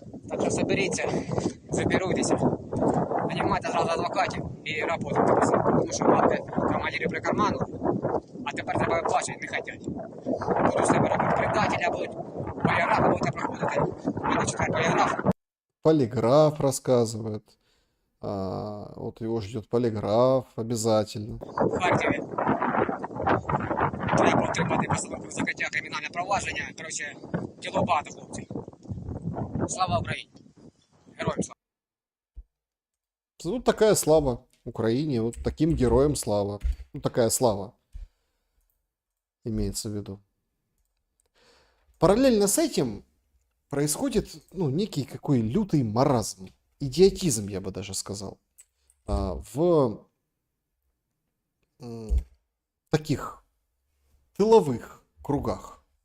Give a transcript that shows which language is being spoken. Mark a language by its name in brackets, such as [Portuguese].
[Ukrainian] Так що соберіться, заберуйтеся, нанімайте зразу адвокатів і працюйте. Тому що бабки командири при карману, а тепер треба виплачувати, не хочуть. Будуть себе робити предателя, будуть поліграфи будете проходити. Будуть читати поліграф. [Russian] Полиграф рассказывает. Вот его ждет полиграф обязательно. [Ukrainian] В Харкові треба отримати постановку закриття кримінальне провадження. Коротше, діло багато, хлопці. Слава Україні! Героям слава! [Russian] Вот такая слава Украине, вот таким героям слава. Ну, такая слава имеется в виду. Параллельно с этим происходит, ну, некий какой лютый маразм, идиотизм, я бы даже сказал, в таких тыловых кругах.